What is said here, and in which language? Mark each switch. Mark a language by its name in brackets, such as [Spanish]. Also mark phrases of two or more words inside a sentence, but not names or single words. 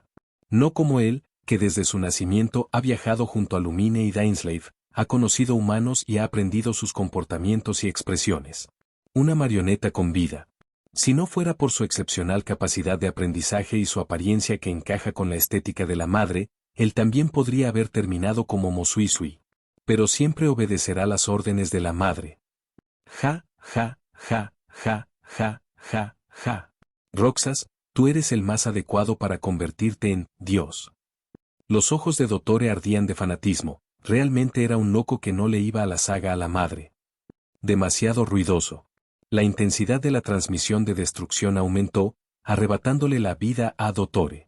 [Spanish] No como él, que desde su nacimiento ha viajado junto a Lumine y Dainsleif, ha conocido humanos y ha aprendido sus comportamientos y expresiones. Una marioneta con vida. Si no fuera por su excepcional capacidad de aprendizaje y su apariencia que encaja con la estética de la madre, él también podría haber terminado como Mosuisui. Pero siempre obedecerá las órdenes de la madre. Ja, ja, ja, ja, ja, ja, ja. Roxas, tú eres el más adecuado para convertirte en Dios. Los ojos de Dottore ardían de fanatismo. Realmente era un loco que no le iba a la saga a la madre. Demasiado ruidoso. La intensidad de la transmisión de destrucción aumentó, arrebatándole la vida a Dottore.